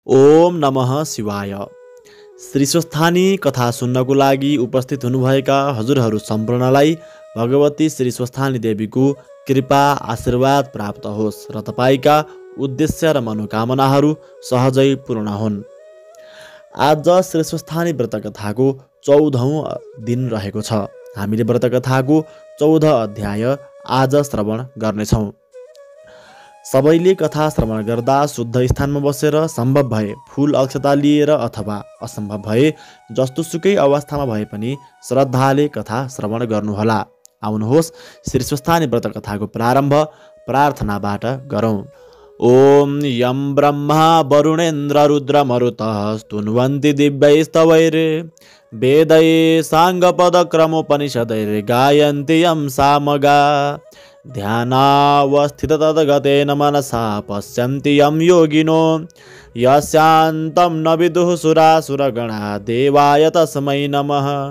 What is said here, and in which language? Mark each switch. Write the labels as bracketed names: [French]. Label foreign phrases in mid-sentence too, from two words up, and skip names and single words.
[Sanskrit] ओम नमः शिवाय। [Nepali] श्री स्वस्थानी कथा सुन्नको लागि उपस्थित हुनुभएका हजुरहरू सम्पूर्णलाई भगवती श्री स्वस्थानी देवीको कृपा आशीर्वाद प्राप्त होस् र तपाईका उद्देश्य र मनोकामनाहरू सहजै पूर्ण हुन्। आज श्री स्वस्थानी व्रत कथाको 14औं दिन रहेको छ। हामीले व्रत कथाको 14 अध्याय आज श्रवण गर्नेछौँ। सबैले कथा श्रवण गर्दा शुद्ध स्थानमा बसेर सम्भव भए फूल अक्षता लिएर अथवा असम्भव भए जस्तोसुकै अवस्थामा भए पनि श्रद्धाले कथा श्रवण गर्नुहोला। आउनुहोस् श्री स्वस्थानी व्रत कथाको प्रारम्भ प्रार्थनाबाट गरौँ। [Sanskrit] ओम यम ब्रह्मा वरुणेन्द्र रुद्र मरुतः स्तुन्वन्ति दिव्यैस्तवैरे वेदै साङ्गपदक्रमोपनिषदैर् गायन्ति यं सामगा ध्यानावस्थित तद्गतेन मनसा पश्यन्ति यं योगिनो यस्यान्तं न विदुः सुरासुरगणा देवाय तस्मै नमः।